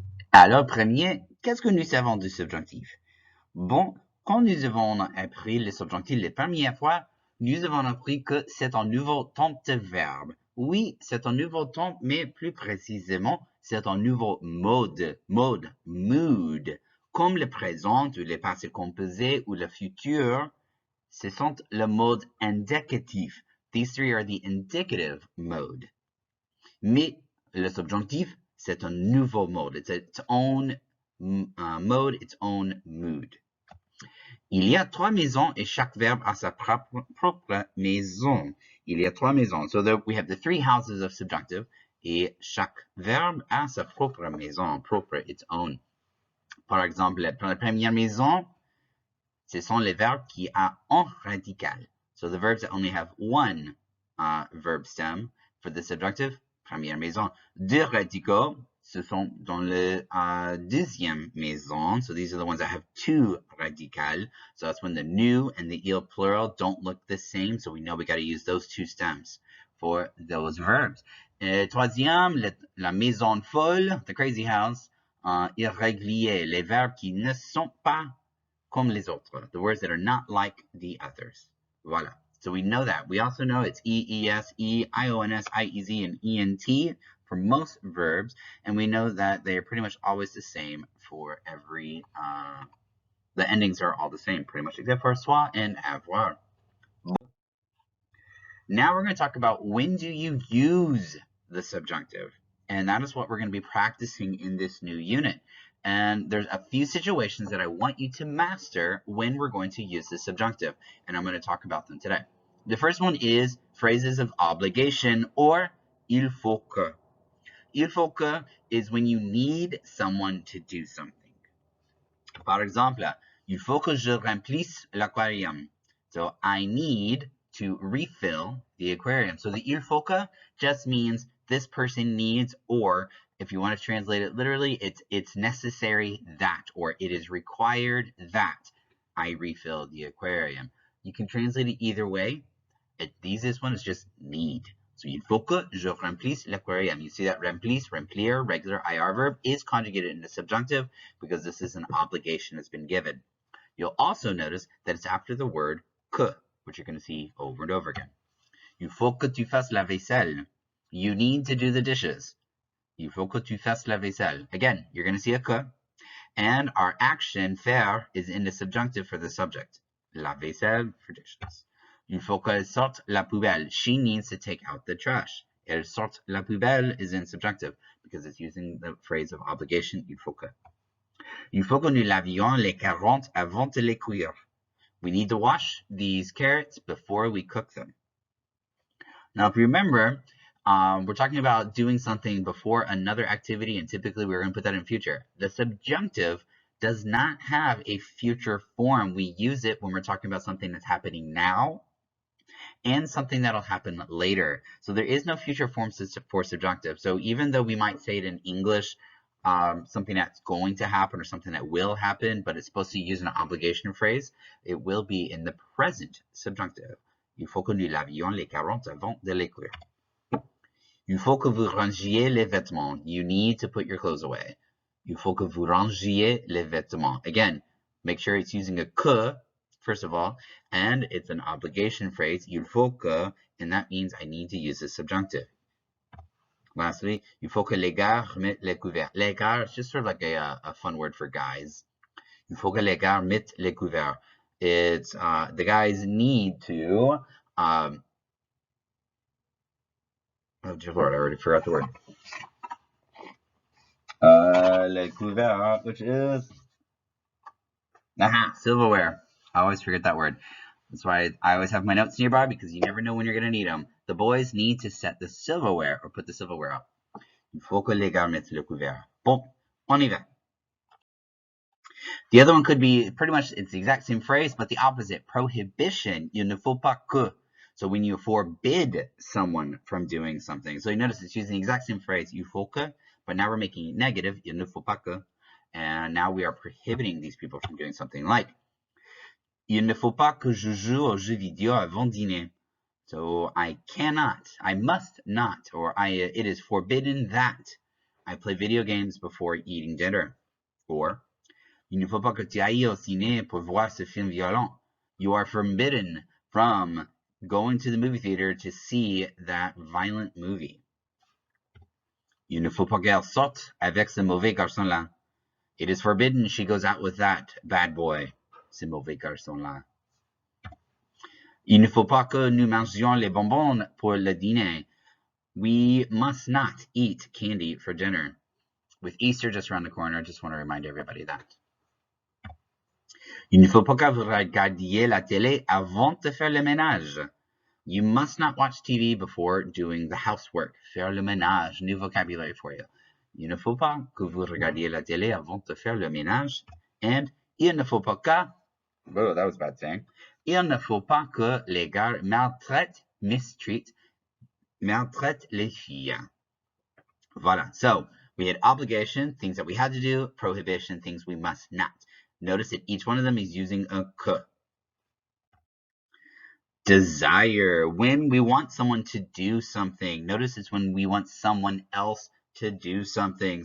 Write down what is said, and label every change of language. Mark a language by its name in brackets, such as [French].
[French] Alors, premier, qu'est-ce que nous savons du subjonctif? Bon, quand nous avons appris le subjonctif la première fois, nous avons appris que c'est un nouveau type de verbe. Oui, c'est un nouveau type, mais plus précisément, c'est un nouveau mood, comme le présent ou le passé composé ou le futur, ce sont le mode indicatif. [English] These three are the indicative mode. [French] Mais le subjonctif, c'est un nouveau mode. [English] It's its own mode, its own mood. [French] Il y a trois maisons et chaque verbe a sa propre maison. Il y a trois maisons. [English] So we have the three houses of subjunctive [French] et chaque verbe a sa propre maison, propre, [English] its own. [French] Par exemple, la première maison, ce sont les verbes qui ont un radical. [English] So the verbs that only have one verb stem for the subjunctive, [French] première maison. Deux radicaux, ce sont dans le deuxième maison. [English] So these are the ones that have two radicales. So that's when the new and the il plural don't look the same. So we know we got to use those two stems for those verbs. [French] Troisième, la maison folle, [English] the crazy house. [French] Irrégulier, les verbes qui ne sont pas comme les autres, [English] the words that are not like the others. [French] Voilà. [English] So we know that. We also know it's E-E-S, E-I-O-N-S, I-E-Z, and E-N-T for most verbs, and we know that they are pretty much always the same for every, the endings are all the same, pretty much, except for soit and avoir. Now we're going to talk about when do you use the subjunctive, and that is what we're going to be practicing in this new unit. And there's a few situations that I want you to master when we're going to use the subjunctive, and I'm going to talk about them today. The first one is phrases of obligation or [French] il faut que. Il faut que [English] is when you need someone to do something. [French] Par exemple, il faut que je remplisse l'aquarium. [English] So I need to refill the aquarium. So the [French] il faut que [English] just means this person needs, or if you want to translate it literally, it's necessary that, or it is required that I refill the aquarium. You can translate it either way. This one is just need. [French] So il faut que je remplisse l'aquarium. [English] You see that remplisse, remplir, regular IR verb is conjugated in the subjunctive because this is an obligation that's been given. You'll also notice that it's after the word que, which you're going to see over and over again. [French] Il faut que tu fasses la vaisselle. [English] You need to do the dishes. [French] Il faut que tu fasses la vaisselle. [English] Again, you're going to see a que, and our action, faire, is in the subjunctive for the subject. La vaisselle for dishes. [French] Il faut qu'elle sorte la poubelle. [English] She needs to take out the trash. [French] Elle sort la poubelle [English] is in subjunctive because it's using the phrase of obligation. [French] Il faut que. Il faut que nous lavions les carottes avant de les cuire. [English] We need to wash these carrots before we cook them. Now, if you remember, we're talking about doing something before another activity, and typically we're going to put that in future. The subjunctive does not have a future form. We use it when we're talking about something that's happening now and something that'll happen later. So there is no future form for subjunctive. So even though we might say it in English, something that's going to happen or something that will happen, but it's supposed to use an obligation phrase, it will be in the present subjunctive. [French] Il faut que nous lavions les carottes avant de les cuire. Il faut que vous rangiez les vêtements. [English] You need to put your clothes away. [French] Il faut que vous rangiez les vêtements. [English] Again, make sure it's using a que, first of all, and it's an obligation phrase, [French] il faut que, [English] and that means I need to use the subjunctive. Lastly, [French] il faut que les gars remettent les couverts. Les gars [English] is just sort of like a fun word for guys. [French] Il faut que les gars mettent les couverts. [English] It's the guys need to. Oh, dear Lord, I already forgot the word. [French] Les couverts, [English] which is silverware. I always forget that word. That's why I always have my notes nearby because you never know when you're going to need them. The boys need to set the silverware or put the silverware up. [French] Il faut que les gars mettent le couvert. Bon, on y va. [English] The other one could be pretty much, it's the exact same phrase, but the opposite. Prohibition. [French] Il ne faut pas que. [English] So when you forbid someone from doing something. So you notice it's using the exact same phrase, [French] il faut que, [English] but now we're making it negative, [French] il ne faut pas que. [English] And now we are prohibiting these people from doing something like, [French] il ne faut pas que je joue aux jeux vidéo avant dîner. [English] So I cannot, I must not, or it is forbidden that I play video games before eating dinner. [French] Or, il ne faut pas que tu ailles au ciné pour voir ce film violent. [English] You are forbidden from going to the movie theater to see that violent movie. [French] Il ne faut pas qu'elle sorte avec ce mauvais garçon-là. [English] It is forbidden she goes out with that bad boy, [French] ce mauvais garçon-là. Il ne faut pas que nous mangions les bonbons pour le dîner. [English] We must not eat candy for dinner. With Easter just around the corner, I just want to remind everybody that. [French] Il ne faut pas que vous regardiez la télé avant de faire le ménage. [English] You must not watch TV before doing the housework. [French] Faire le ménage, [English] new vocabulary for you. [French] Il ne faut pas que vous regardiez la télé avant de faire le ménage. [English] And [French] il ne faut pas que, [English] whoa, that was a bad saying. [French] Il ne faut pas que les gars maltraitent les filles. Voilà. [English] So we had obligation, things that we had to do, prohibition, things we must not. Notice that each one of them is using a que. Desire, when we want someone to do something. Notice it's when we want someone else to do something.